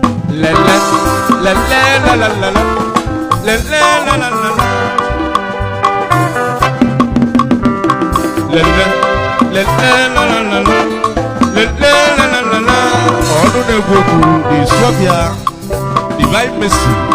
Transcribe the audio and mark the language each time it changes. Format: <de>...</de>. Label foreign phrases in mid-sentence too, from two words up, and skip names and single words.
<ig>Le, le, le, le, la, la, la, la. Le, le, la, la, la, la. Le, le, le, le, la, la, la, la. Le, le, la, la, la, la. Ọnụ na-egwu egwu,</ig> <en>the Swabia, Divine Mercy.</en>